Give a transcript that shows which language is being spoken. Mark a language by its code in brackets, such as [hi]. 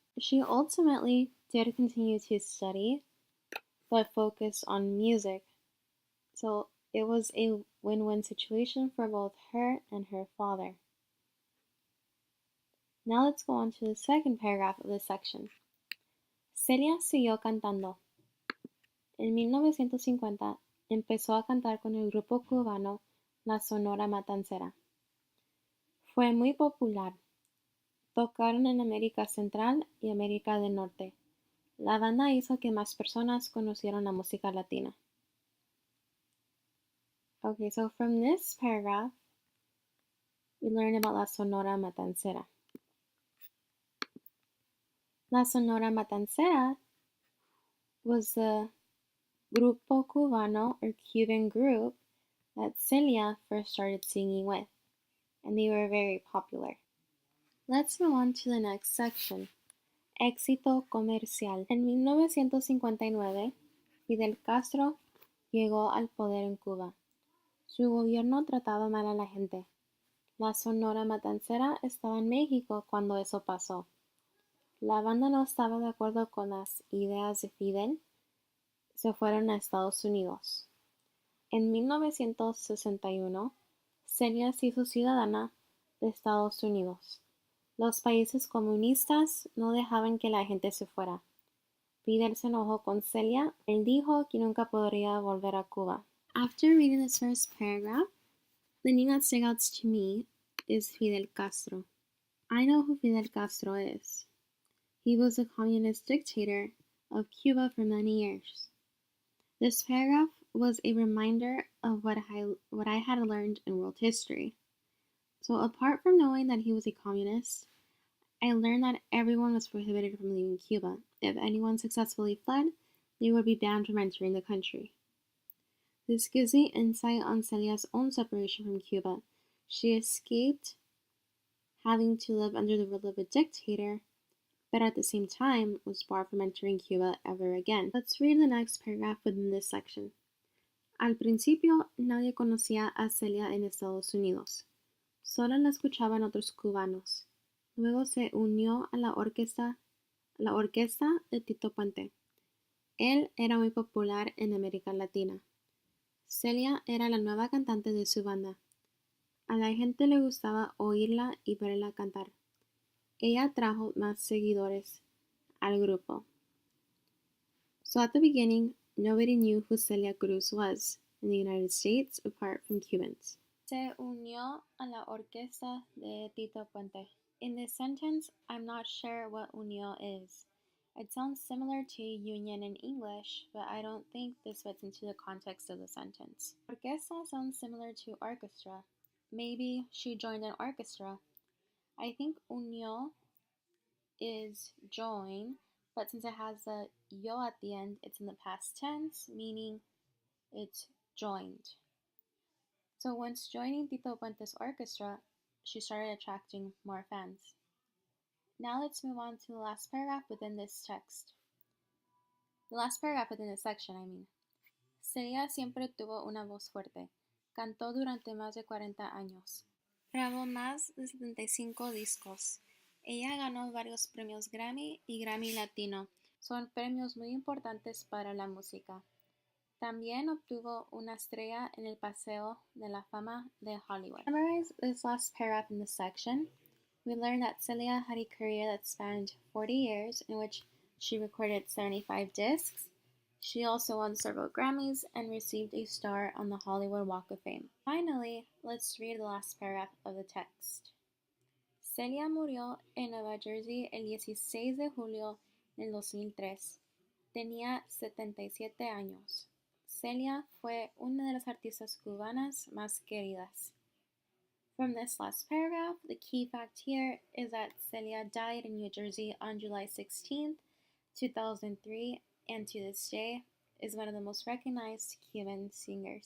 [en] She ultimately did continue to study, but focused on music. So it was a win-win situation for both her and her father. Now let's go on to the second paragraph of this section. [es] Celia siguió cantando. En 1950 empezó a cantar con el grupo cubano La Sonora Matancera. Fue muy popular. Tocaron en América Central y América del Norte. La banda hizo que más personas conocieran la música latina. [en] Okay, so from this paragraph, we learn about La Sonora Matancera. La Sonora Matancera was the [es] grupo cubano [en] or Cuban group that Celia first started singing with, and they were very popular. Let's move on to the next section. [es] Éxito comercial. En 1959, Fidel Castro llegó al poder en Cuba. Su gobierno trataba mal a la gente. La Sonora Matancera estaba en México cuando eso pasó. La banda no estaba de acuerdo con las ideas de Fidel. Se fueron a Estados Unidos. En 1961, Celia se hizo ciudadana de Estados Unidos. Los países comunistas no dejaban que la gente se fuera. Fidel se enojó con Celia. Él dijo que nunca podría volver a Cuba. [en] After reading this first paragraph, the name that sticks out to me is Fidel Castro. I know who Fidel Castro is. He was a communist dictator of Cuba for many years. This paragraph was a reminder of what I had learned in world history. So apart from knowing that he was a communist, I learned that everyone was prohibited from leaving Cuba. If anyone successfully fled, they would be banned from entering the country. This gives me insight on Celia's own separation from Cuba. She escaped having to live under the rule of a dictator, but at the same time was barred from entering Cuba ever again. Let's read the next paragraph within this section. [es] Al principio nadie conocía a Celia en Estados Unidos. Solo la escuchaban otros cubanos. Luego se unió a la orquesta de Tito Puente. Él era muy popular en América Latina. Celia era la nueva cantante de su banda. A la gente le gustaba oírla y verla cantar. Ella trajo más seguidores al grupo. [en] So at the beginning, nobody knew who Celia Cruz was in the United States apart from Cubans. [es] Se unió a la orquesta de Tito Puente. [en] In this sentence, I'm not sure what unió is. It sounds similar to union in English, but I don't think this fits into the context of the sentence. Orquesta sounds similar to orchestra. Maybe she joined an orchestra. I think unió is join, but since it has the yo at the end, it's in the past tense, meaning it's joined. So once joining Tito Puente's orchestra, she started attracting more fans. Now let's move on to the last paragraph within this text. The last paragraph within this section, I mean. [es] Celia siempre tuvo una voz fuerte. Cantó durante más de 40 años. Grabó más de 75 discos. Ella ganó varios premios Grammy y Grammy Latino. Son premios muy importantes para la música. También obtuvo una estrella en el Paseo de la Fama de Hollywood. [en] To summarize this last paragraph in this section, we learned that Celia had a career that spanned 40 years in which she recorded 75 discs. She also won several Grammys and received a star on the Hollywood Walk of Fame. Finally, let's read the last paragraph of the text. [es] Celia murió en Nueva Jersey el 16 de julio del 2003. Tenía 77 años. Celia fue una de las artistas cubanas más queridas. [en] From this last paragraph, the key fact here is that Celia died in New Jersey on July 16, 2003, and to this day is one of the most recognized Cuban singers.